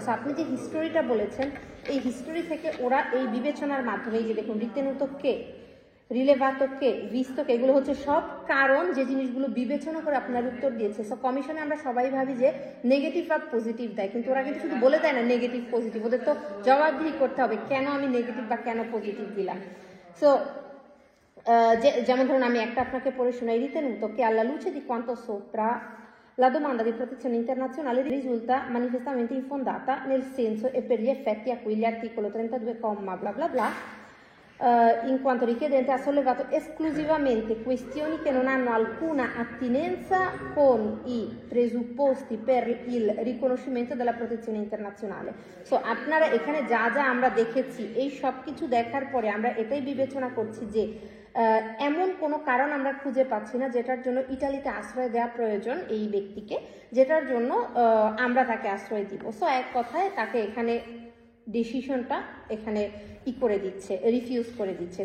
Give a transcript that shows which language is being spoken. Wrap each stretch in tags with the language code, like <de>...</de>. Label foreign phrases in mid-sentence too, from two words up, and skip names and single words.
<bn>আপনি যে হিস্টোরিটা বলেছেন এই হিস্টোরি থেকে ওরা এই বিবেচনার মাধ্যমে, এই যে দেখুন রিতেনুতোকে, রিলেভাতোকে, ভিস্তোকে, এগুলো হচ্ছে সব কারণ যে জিনিসগুলো বিবেচনা করে আপনার উত্তর দিয়েছে। সো কমিশনে আমরা সবাই ভাবি যে নেগেটিভ বা পজিটিভ দেয়, কিন্তু ওরা কিন্তু শুধু বলে দেয় না নেগেটিভ পজিটিভ, ওদের তো জবাবদিহি করতে হবে কেন আমি নেগেটিভ বা কেন পজিটিভ দিলাম। সো যেমন ধরুন আমি একটা আপনাকে pure শোনাই,</bn> <it>ritenuto che alla luce di quanto sopra la domanda di protezione internazionale risulta manifestamente infondata nel senso e per gli effetti a cui l'articolo 32, bla bla bla, in quanto richiedente ha sollevato esclusivamente questioni che non hanno alcuna attinenza con i presupposti per il riconoscimento della protezione internazionale.</it> <bn>So আপনারা এখানে যা যা আমরা দেখেছি এই সব কিছু দেখার পরে আমরা এটাই বিবেচনা করছি যে এমন কোনো কারণ আমরা খুঁজে পাচ্ছি না যেটার জন্য ইটালিতে আশ্রয় দেওয়া প্রয়োজন এই ব্যক্তিকে, যেটার জন্য আমরা তাকে আশ্রয় দিব। সো এক কথায় তাকে এখানে ডিসিশনটা এখানে করে দিচ্ছে, রিফিউজ করে দিচ্ছে।</bn>